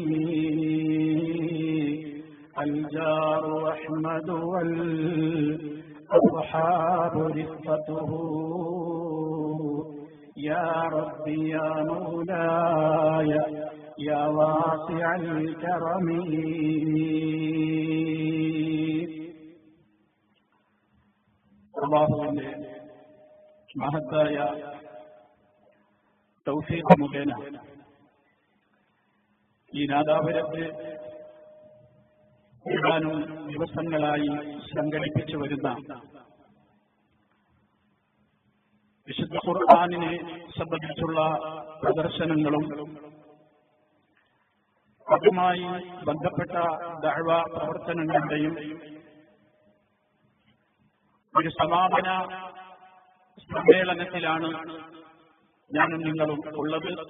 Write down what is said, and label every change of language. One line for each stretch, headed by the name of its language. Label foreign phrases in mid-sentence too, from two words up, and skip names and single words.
Arabic: الجار أحمد والأصحاب رفقته يا ربي يا مولاي يا واسع الكرم
Malayalam: അല്ലാഹുവിന്റെ മഹത്തായ തൗഫീഖ് മുഖേന ഈ നാദാപുരത്ത് ഏതാനും ദിവസങ്ങളായി സംഘടിപ്പിച്ചു വരുന്ന വിശുദ്ധ ഖുർആനിനെ സംബന്ധിച്ചുള്ള പ്രദർശനങ്ങളും അതുമായി ബന്ധപ്പെട്ട ദഅ്വ പ്രവർത്തനങ്ങളുടെയും ഒരു സമാപന സമ്മേളനത്തിലാണ് ഞാനും നിങ്ങളും ഉള്ളത്.